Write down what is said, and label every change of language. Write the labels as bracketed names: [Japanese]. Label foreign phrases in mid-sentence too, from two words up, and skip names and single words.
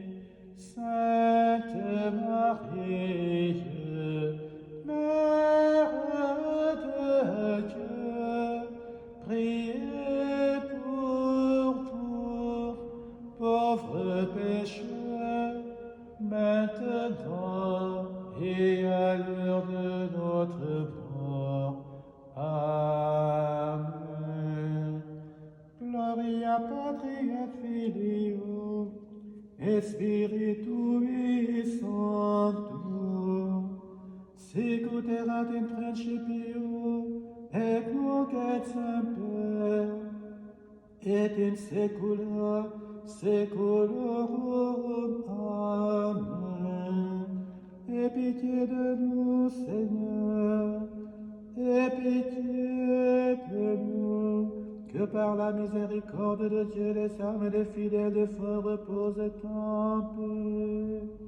[French] Sainte Marie, Mère de Dieu, priez pour nous, pauvres pécheurs, maintenant et à l'heure de notre mort. Amen. [Latin] Gloria Patri et Filio et Spiritui Sancto, sicut erat in principio, et nunc et semper, et in saecula saeculorum. Amen. [French] Aie pitié de nous, Seigneur, aie pitié de nous, que par la miséricorde de Dieu, les âmes des fidèles défunts reposent en paix.